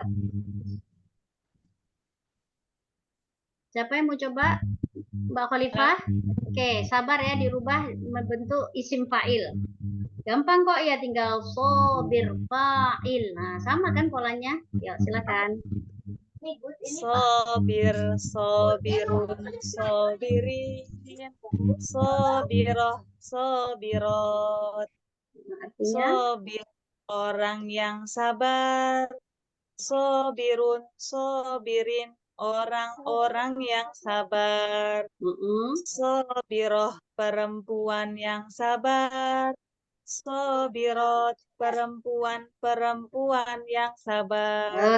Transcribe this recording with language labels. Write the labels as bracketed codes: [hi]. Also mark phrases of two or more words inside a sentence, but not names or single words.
[id] Siapa yang mau coba? Mbak Khalifah? Oke, sabar ya, dirubah membentuk [ar] اسم فاعل. [id] Gampang kok ya, tinggal [ar] صابر فاعل. [id] Nah, sama kan polanya? Ya, silakan. [ar] صابر، صابرون، صابرين، صابرة، صابرات. [id] Artinya, Sobir, orang yang sabar. Sobirun, sobirin, orang-orang yang sabar. Sobiroh, perempuan yang sabar. Sobirot, perempuan-perempuan yang sabar.